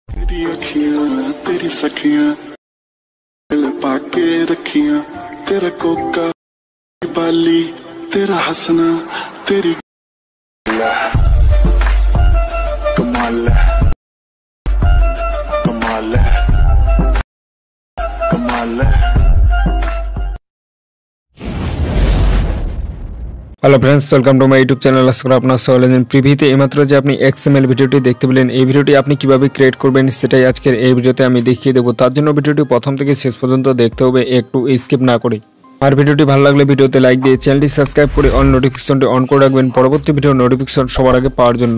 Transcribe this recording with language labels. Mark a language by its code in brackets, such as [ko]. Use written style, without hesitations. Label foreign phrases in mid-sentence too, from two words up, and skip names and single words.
[pa] ਅਖੀਆਂ ਤੇਰੀ ਸਖੀਆਂ ਦਿਲ ਪਾਕੇ ਰਖੀਆਂ ਤੇਰਾ ਕੋਕਾ ਬਾਲੀ ਤੇਰਾ ਹੱਸਣਾ ਤੇਰੀ ਕਮਾਲ ਕਮਾਲ ਕਮਾਲ कमाल। [en] Hello friends, welcome to my YouTube channel. [bn] आशा कরি আপনারা সকলে জানেন প্রিভিতে এইমাত্র যে আপনি XML ভিডিওটি দেখতে পেলেন, এই ভিডিওটি আপনি কিভাবে ক্রিয়েট করবেন সেটাই আজকের এই ভিডিওতে আমি দেখিয়ে দেব। তার জন্য ভিডিওটি প্রথম থেকে শেষ পর্যন্ত দেখতে হবে, একটু স্কিপ না করে। আর ভিডিওটি ভালো লাগলে ভিডিওতে লাইক দিয়ে চ্যানেলটি সাবস্ক্রাইব করে অল নোটিফিকেশনটি অন করে রাখবেন পরবর্তী ভিডিও নোটিফিকেশন সবার আগে পাওয়ার জন্য।